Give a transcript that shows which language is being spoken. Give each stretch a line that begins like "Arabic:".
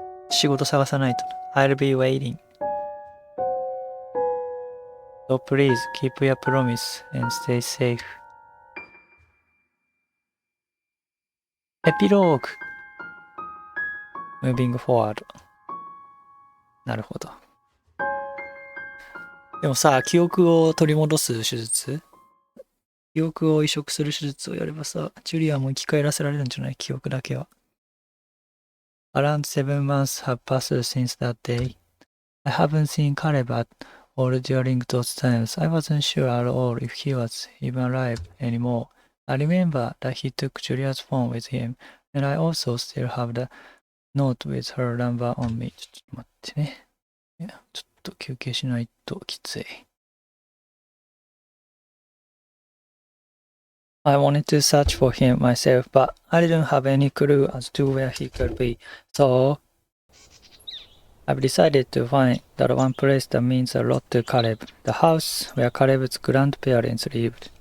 Japanese: 仕事探さないと。
English: I'll be waiting. So please keep your promise and stay safe. エピローグ Moving forward.
Japanese: なるほど。でもさ、記憶を取り戻す手術記憶を移植する手術をやればさ、ジュリアも生き返らせられるんじゃない記憶だけは。
English: Around 7 months have passed since that day. I haven't seen Caleb at all during those times. I wasn't sure at all if he was even alive anymore. I remember that he took Julia's phone with him, and I also still have the note with her number on me.
Japanese: ちょっと待ってね。いや、ちょっと休憩しないときつい。
English: I wanted to search for him myself, but I didn't have any clue as to where he could be. So I've decided to find that one place that means a lot to Caleb. The house where Caleb's grandparents lived.